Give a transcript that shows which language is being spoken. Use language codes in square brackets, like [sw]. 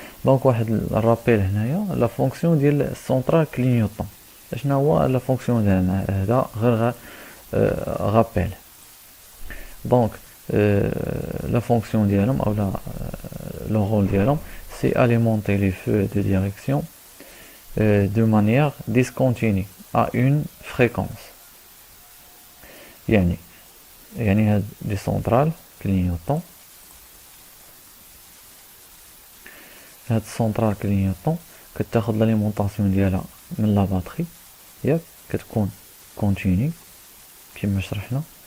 [ar] دونك واحد الرابيل هنايا لا فونكسيون ديال السونترال كلينيوتون. شنو هو لا فونكسيون ديالنا؟ هذا غير رابيل. دونك لا فونكسيون ديالهم او لا لو رول ديالهم سي [fr] alimenter les feux de direction de manière discontinue à une fréquence. [ar] يعني هاد لي سونترال كلينيوتون، هاد السونترال كلينيوتون كتاخد لاليمونطاسيون ديالها من لا باتري، ياك كتكون كونتيني كما شرحنا.